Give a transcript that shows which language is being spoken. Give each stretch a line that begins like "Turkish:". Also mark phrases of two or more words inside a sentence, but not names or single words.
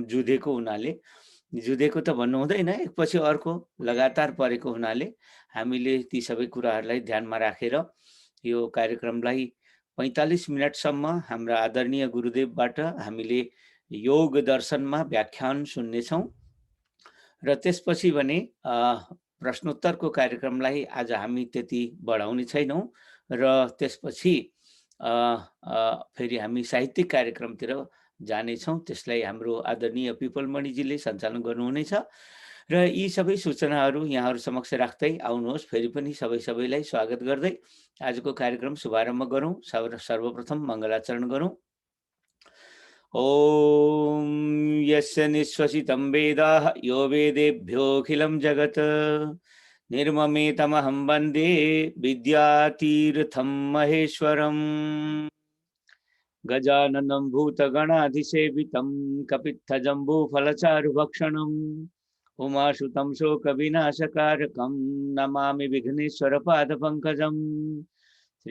Nepali: जुधेको हुनाले, जुधेको त भन्नु हुँदैन, एकपछि अर्को लगातार परेको हुनाले हामीले ती सबै कुराहरूलाई ध्यानमा राखेर यो कार्यक्रमलाई 45 मिनटसम्म हाम्रा आदरणीय गुरुदेवबाट हामीले योग दर्शनमा व्याख्यान सुन्नेछौँ र त्यसपछि भने प्रश्नोत्तरको कार्यक्रमलाई आज हामी त्यति बढाउने छैनौँ र त्यसपछि फेरि हामी साहित्यिक कार्यक्रमतिर जानेछौँ। त्यसलाई हाम्रो आदरणीय पिपलमणिजीले सञ्चालन गर्नुहुनेछ र यी सबै सूचनाहरू यहाँहरू समक्ष राख्दै आउनुहोस् फेरि पनि सबैलाई स्वागत गर्दै आजको कार्यक्रम शुभारम्भ गरौँ। सर्वप्रथम मङ्गलाचरण गरौँ।
Sanskrit: ओम यस्य निश्वसितं वेदाः यो वेदेभ्योऽखिलं जगत् निर्ममेतमहं वन्दे विद्यातीर्थं महेश्वरम्। गजाननं भूतगणाधिसेवितं कपित्थजम्बूफलचारुभक्षणम् उमासुतं शोकविनाशकारकं नमामि विघ्नेश्वरपादपङ्कजम्।